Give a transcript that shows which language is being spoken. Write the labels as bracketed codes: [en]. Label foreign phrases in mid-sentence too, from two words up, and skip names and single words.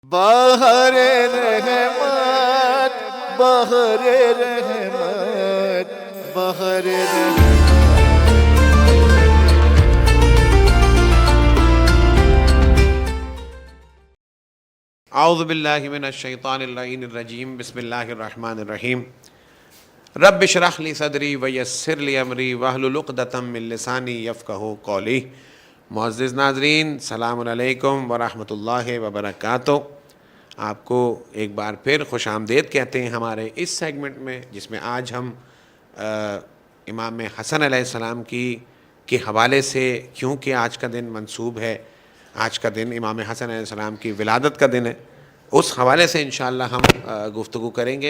[ur] بہر رحمت بہر رحمت بہر رحمت. [ar] اعوذ باللہ من الشیطان اللعین الرجیم. بسم اللہ الرحمن الرحیم. رب اشرح لی صدری ویسر لی امری واحلل عقدۃ من لسانی یفقہوا قولی. [ur] معزز ناظرین، [ar] السلام علیکم ورحمۃ اللہ وبرکاتہ. [ur] آپ کو ایک بار پھر خوش آمدید کہتے ہیں ہمارے اس سیگمنٹ میں، جس میں آج ہم امام حسن [ar] علیہ السلام [ur] کے حوالے سے، کیونکہ آج کا دن منسوب ہے، آج کا دن امام حسن [ar] علیہ السلام [ur] کی ولادت کا دن ہے، اس حوالے سے [ar] انشاءاللہ [ur] ہم گفتگو کریں گے.